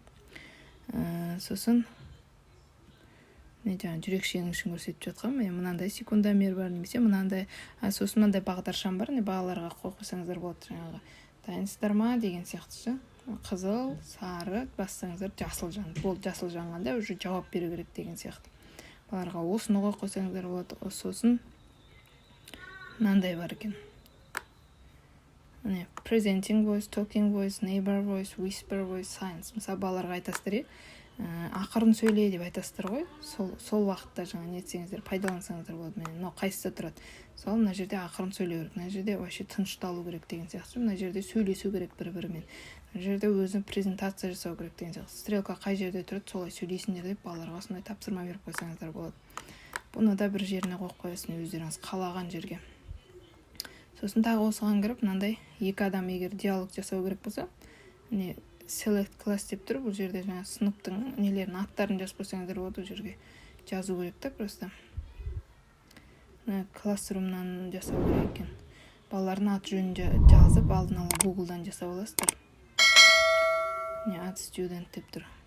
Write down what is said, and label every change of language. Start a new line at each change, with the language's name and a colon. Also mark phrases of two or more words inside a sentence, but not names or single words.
Kazakh: Сосын жүрекшенің ішін көрсетіп жатқан, мынандай секундомер бар, немесе мынандай, сосын мынандай бағдаршам бар, балаларға қойсаңыздар болады, жаңағы дайынсыздар ма деген сияқты. Қызыл, сары бассаңыздар, жасыл жан. Бұл жасыл жанғанда уже жауап беру керек деген сияқты. Балаларға осыны қойсаңыздар болады. Сосын мынандай бар екен.
English: Presenting voice, talking voice, neighbor voice, whisper voice, signs.
Kazakh: Мысалы балаларға айтасыздар, ақырын сөйле деп айтасыздар ғой. Сол уақытта жаңа нетсеңіздер, пайдалансаңыздар болады. Мына қайсысы тұрады. Мысалы мына жерде ақырын сөйлеу керек. Мына жерде вообще тынышталу керек деген сияқты. Мына жерде сөйлесу керек бір-бірімен. Мына жерде өзі презентация жасау керек деген сияқты. Стрелка қай жерде тұрады, солай сөйлейсіңдер деп балаларға сондай тапсырма беріп қойсаңыздар болады. Бұны да бір жеріне қойып қоясың өздеріңіз қалаған жерге. Сосын тағы осыған кіріп, мынандай екі адам егер диалог жасау керек болса,
English: select class
Kazakh: деп тұр. Бұл жерде жаңа сыныптың нелерін, аттарын жазып қойсаңыздар болады, ол жерге жазу керек та просто. Classroom-нан жасау керек екен. Балалардың ат жөнін жазып, алдын ала Google-дан жасап аласыздар.
English: Add student
Kazakh: деп тұр.